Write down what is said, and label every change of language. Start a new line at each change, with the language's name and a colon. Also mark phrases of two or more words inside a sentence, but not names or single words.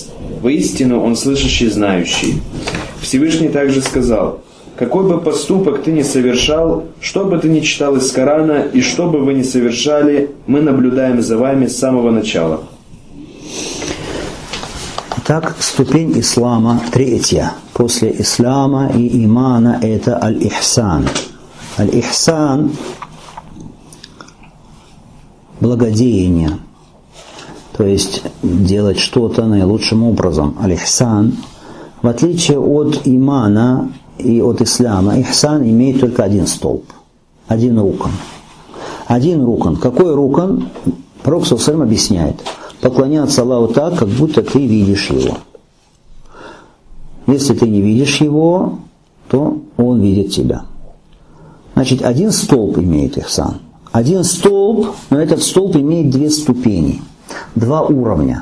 Russian: Воистину Он слышащий, знающий. Всевышний также сказал: какой бы поступок ты ни совершал, что бы ты ни читал из Корана и что бы вы ни совершали, мы наблюдаем за вами с самого начала. Итак, ступень ислама третья. После ислама и имана это аль-ихсан. Аль-ихсан – благодеяние. То есть делать что-то наилучшим образом. Аль-ихсан, в отличие от имана и от ислама, ихсан имеет только один столб, один рукан. Один рукан. Какой рукан? Пророк
Arabic: صلى الله عليه وسلم
Russian: объясняет: поклоняться Аллаху так, как будто ты видишь Его. Если ты не видишь Его, то Он видит тебя. Значит, один столб имеет ихсан. Один столб, но этот столб имеет две ступени, два уровня.